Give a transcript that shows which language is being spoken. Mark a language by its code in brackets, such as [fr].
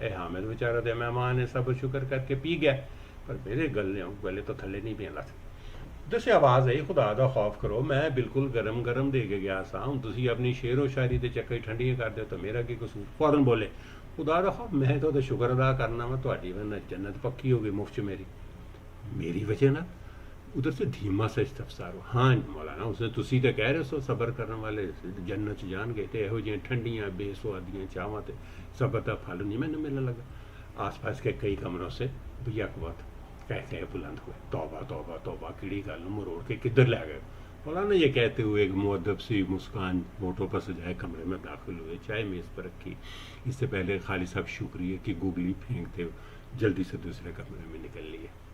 [pa] اے حامد بیچارہ تے مہمان نے صبر شکر کر کے پی گیا, پر میرے گلے تو تھلے نہیں پینا تھا. [ur] ادھر سے آواز آئی, [pa] خدا دا خوف کرو, میں بالکل گرم گرم دے کے گیا سا, ہوں تسی اپنی شعر و شاعری تے چکر ٹھنڈیاں کر دے تو میرا کی قصور. [ur] فوراً بولے, [pa] خدا دا خوف میں تو شکر ادا کرنا وا تہاڈی وجہ نال جنت پکی ہو گئی مفت چ میری وجہ نال. [ur] ادھر سے دھیما سا استفسار ہو, [pa] ہاں مولانا اس نے تسی تے کہہ رہے سو صبر کرنے والے جنت جان گئے تے یہو جہاں ٹھنڈیاں بے سوادیاں چاواں تے صبر دا پھل نہیں مینوں ملنے لگا. [ur] آس پاس کے کئی کمروں سے یک وقت کہتے بلند ہوئے, توبہ توبہ توبہ, [pa] کیڑی گل مروڑ کے کدھر لے گئے. [ur] مولانا یہ کہتے ہوئے ایک مؤدب سی مسکان ہونٹوں پر سجائے کمرے میں داخل ہوئے, چائے میز پر رکھی. اس سے پہلے خالد صاحب شکریہ کی گگلی پھینکتے جلدی سے دوسرے کمرے میں نکل لیے.